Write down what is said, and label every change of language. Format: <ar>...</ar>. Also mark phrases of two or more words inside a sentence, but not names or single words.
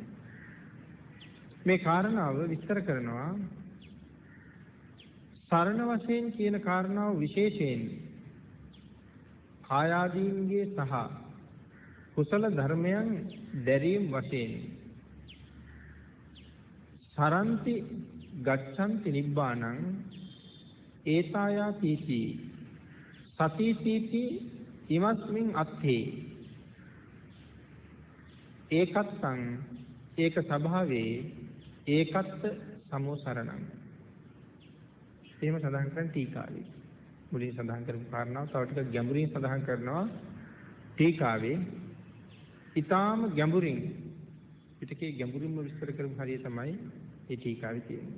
<si>මේ කාරණාව විස්තර කරනවා සරණ වශයෙන් කියන කාරණාව විශේෂයෙන් කායාදීන්ගේ සහ කුසල ධර්මයන් දැරීම් වශයෙන්</si> <pi>සරන්ති ගච්ඡanti නිබ්බානං ඒතායා තීති සතිසීති ඉමස්මින් අත්ථේ ඒකත්තං ඒක ස්වභාවේ ඒකත්ත සමෝසරණං.</pi> <si>එහෙම සඳහන් කරන ටීකාවේ මුලින් සඳහන් කරපු කාරණාව තව ටිකක් ගැඹුරින් සඳහන් කරනවා ටීකාවේ. ඊටාම ගැඹුරින් පිටකේ ගැඹුරින්ම විස්තර කරපු හරිය තමයි මේ ටීකාවේ තියෙන්නේ.</si>